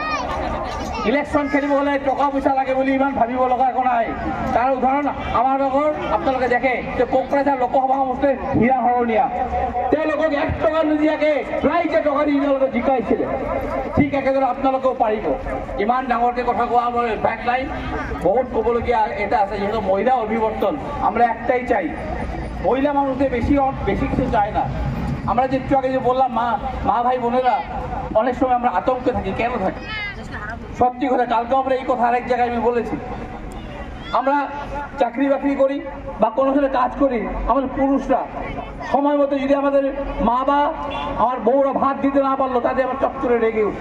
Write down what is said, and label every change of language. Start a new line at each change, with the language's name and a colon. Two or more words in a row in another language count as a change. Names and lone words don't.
Assamese: ইলেকশ্যন খেলিব হ'লে টকা পইচা লাগে বুলি ইমান ভাবিব লগা একো নাই। তাৰ উদাহৰণ আমাৰ লগৰ আপোনালোকে দেখে যে কোকৰাঝাৰ লোকসভা সমষ্টিৰ হীৰা হৰণীয়া, তেওঁলোকক 1 টকা নিদিয়াকৈ ৰাইজে টকা দি তেওঁলোকে জিকাইছিলে। ঠিক একেদৰে আপোনালোকেও পাৰিব। ইমান ডাঙৰকৈ কথা কোৱা আমার ব্যাক লাইন বহুত ক'বলগীয়া এটা আছে,
Bangla: যেহেতু মহিলা অভিবর্তন আমরা একটাই চাই, মহিলা মানুষদের বেশি কিছু চায় না। আমরা যে একটু আগে যে বললাম মা ভাই বোনেরা অনেক সময় আমরা আতঙ্কে থাকি, কেন থাকি? সত্যি কথা, কালকে আমরা এই কথা আরেক জায়গায় আমি বলেছি, আমরা চাকরি বাকরি করি বা কোনো সময় কাজ করি, আমাদের পুরুষরা সময় মতো যদি আমাদের মা বা আমার বউরা ভাত দিতে না পারলো তাতে আমার চট করে রেগে উঠি।